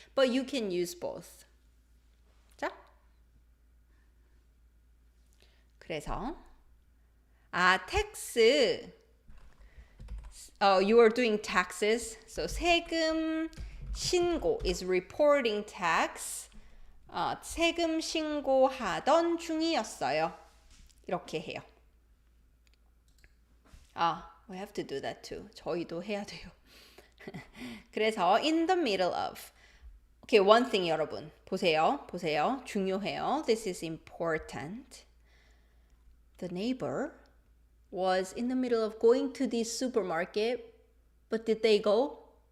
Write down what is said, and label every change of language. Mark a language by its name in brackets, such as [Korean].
[English] But you can use both. [Korean] 자. 그래서 tax. [English] You are doing taxes. So 세금 신고 is reporting tax. [Korean] 세금 신고하던 중이었어요. 이렇게 해요. [English] We have to do that too. [Korean] 저희도 해야 돼요. [English] 그래서 in the middle of. Okay, one thing 여러분. [Korean] 보세요. 중요해요. [English] This is important. The neighbor was in the middle of going to the supermarket, but did they go?